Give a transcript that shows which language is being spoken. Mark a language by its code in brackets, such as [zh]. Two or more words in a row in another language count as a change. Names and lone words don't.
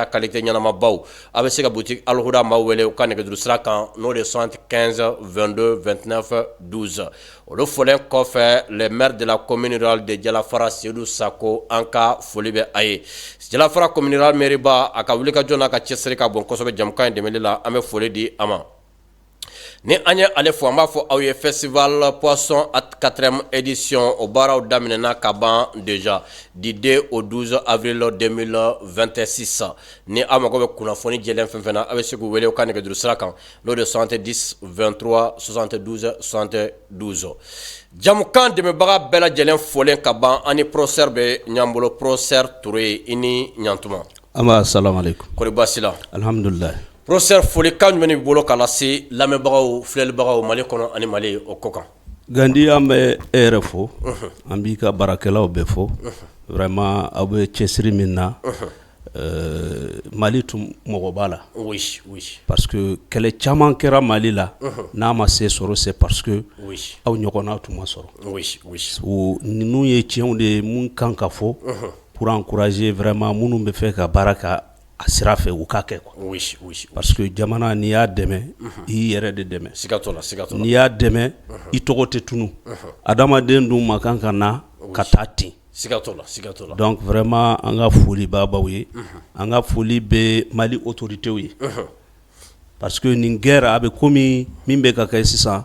[bm] qualité ɲanamabaw a bɛ se ka boutique Alhuda maaw wele u ka nɛgɛjuru sira kan n'o de 75 22 29 12 olu fɔlen kɔfɛ [fr] le maire de la commune rurale de [bm] Jalafara Seydou Sako an ka foli bɛ a ye Jalafara [fr] commune rurale mairie [bm] ba a ka wuli ka jɔ n'a ka cɛsiri ka bon kosɛbɛ jamukan in dɛmɛli la an bɛ foli di a ma ni an ye ale fo an b'a fɔ aw ye [fr] festival poisson at 4e édition [bm] o baaraw daminɛna ka ban [fr] déjà du 2 au 12 avril 2026 [bm] ni aw mago bɛ kunnafoni jɛlen fɛn fɛn na a bɛ se k'u wele u ka nɛgɛjuru sira kan n'o de 70 23 72 72 jamukan dɛmɛbaga bɛɛ lajɛlen folen ka ban ani professeur [fr] bɛ ɲan bolo professeur [bm] Ture i ni ɲantuma [ar] assalamu alaikum [bm] kɔri baasi la alhamdulillah professeur folikan jumɛn b'i bolo ka lase lamɛnbagaw filɛlibagaw Mali kɔnɔ ani Mali o ko kan Gandi an bɛ e yɛrɛ fo an b'i ka baarakɛlaw bɛɛ fo vraiment aw bɛ cɛsiri min na Mali tun mɔgɔ b'a la. [fr] Oui, oui. Parce que [bm] kɛlɛ caman kɛra Mali la. N'a ma se sɔrɔ [fr] c'est parce que [bm] aw ɲɔgɔnna tun ma sɔrɔ. [fr] Oui, oui. [bm] O ninnu ye tiɲɛw de ye mun kan ka fɔ [fr] pour encourager vraiment [bm] minnu bɛ fɛ ka baara kɛ a sira fɛ u k'a kɛ quoi. [fr] Oui, oui. Parce que [bm] jamana n'i y'a dɛmɛ i y'i yɛrɛ de dɛmɛ. Siga t'o la, siga t'o la. N'i y'a dɛmɛ i tɔgɔ tɛ tunu. Adamaden dun ma kan ka na ka taa ten. Siga t'o la, siga t'o la. [fr] Donc vraiment [bm] an ka foli b'a baw ye. An ka foli bɛ Mali autorités ye. [fr] Parce que [bm] nin guerre a bɛ komi min bɛ ka kɛ sisan.